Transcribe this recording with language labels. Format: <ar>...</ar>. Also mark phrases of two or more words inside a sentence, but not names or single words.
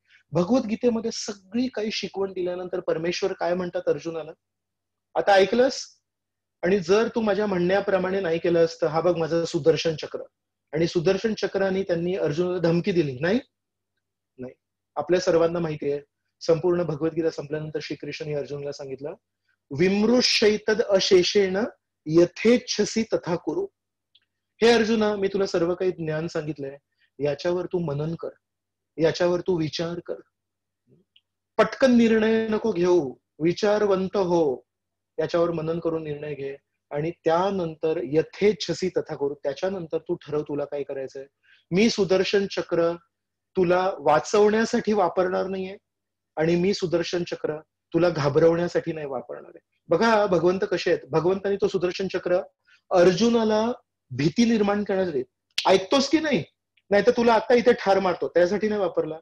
<mr>भगवद्गीतेमध्ये सगळी काही शिकवण दिल्यानंतर परमेश्वर काय म्हणतात अर्जुनाला, आता ऐकलंस आणि जर तू माझ्या म्हणण्याप्रमाणे नाही केलंस तर हा बघ माझं सुदर्शन चक्र. आणि सुदर्शन चक्राने त्यांनी अर्जुनाला धमकी दिली नाही. आपल्या सर्वांना माहिती आहे, संपूर्ण भगवद्गीता संपल्यानंतर श्रीकृष्णाने अर्जुनाला सांगितलं,</mr> <sa>विमृशैतद अशेषेण यथेच्छसी तथा कुरु.</sa> <mr>हे अर्जुना, मी तुला सर्व काही ज्ञान सांगितलंय, याच्यावर तू मनन कर, याच्यावर तू विचार कर, पटकन निर्णय नको घेऊ, विचारवंत हो, याच्यावर मनन करून निर्णय घे आणि त्यानंतर</mr> <sa>यथेच्छसी तथा कुरु,</sa> <mr>त्याच्यानंतर तू ठरव तुला काय करायचंय. मी सुदर्शन चक्र तुला वाचवण्यासाठी वापरणार नाहीये आणि मी सुदर्शन चक्र तुला घाबरवण्यासाठी नाही वापरणार आहे. बघा भगवंत कसे आहेत, भगवंतानी तो सुदर्शन चक्र अर्जुनाला भीती निर्माण करण्यासाठी, ऐकतोस की नाही, नाहीतर तुला आता इथे ठार मारतो, त्यासाठी नाही वापरला.</mr>